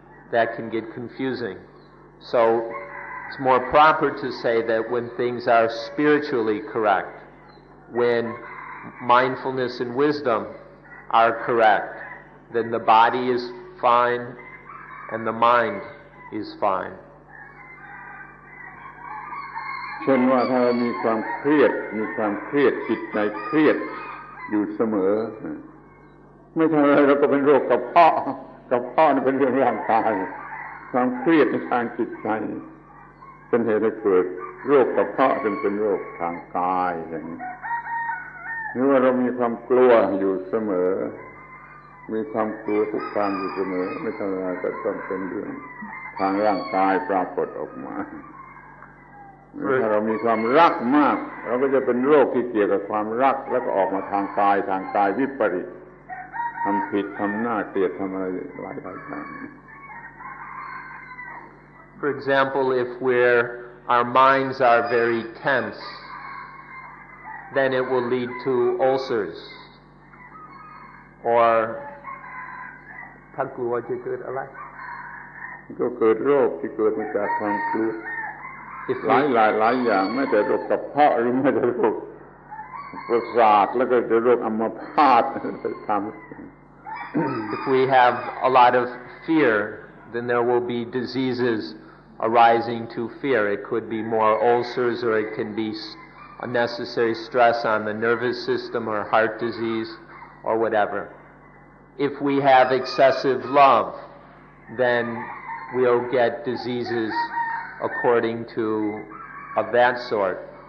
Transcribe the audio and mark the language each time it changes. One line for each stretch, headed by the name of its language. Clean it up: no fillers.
English: That can get confusing. So it's more proper to say that when things are spiritually correct, when mindfulness and wisdom are correct, then the body is fine and the mind is fine.
Thai: เช่นว่าถ้าเรามีความเครียดจิตใจเครียดอยู่เสมอไม่ทำอะไรเราก็เป็นโรคกระเพาะนี่เป็นเรื่องร่างกายความเครียดในทางจิตใจเป็นเหตุให้เกิดโรคกระเพาะจนเป็นโรคทางกายอย่างนี้หรือว่าเรามีความกลัวอยู่เสมอมีความกลัวทุกความอยู่เสมอไม่ทำอะไรก็ต้องเป็นเรื่องทางร่างกายปรากฏออกมา ถ้าเรามีความรักมากเราก็จะเป็นโรคที่เกี่ยวกับความรักแล้วก็ออกมาทางกายวิปริตทำผิดทำหน้าเกลียดทำอะไรหลายอย่าง
English: For example, if our minds are very tense, then it will lead to ulcers.
Thai: Or ถ้ากลัวจะเกิดอะไร ก็เกิดโรคที่เกิดมาจากความกลัวหลายอย่างไม่แต่โรคกระเพาะหรือไม่แต่โรคประสาทแล้วก็จะโรคอัมพาตทำ
English: If we have a lot of fear, then there will be diseases arising to fear. It could be more ulcers, or it can be unnecessary stress on the nervous system or heart disease or whatever. If we have excessive love, then we'll get diseases according to of that sort.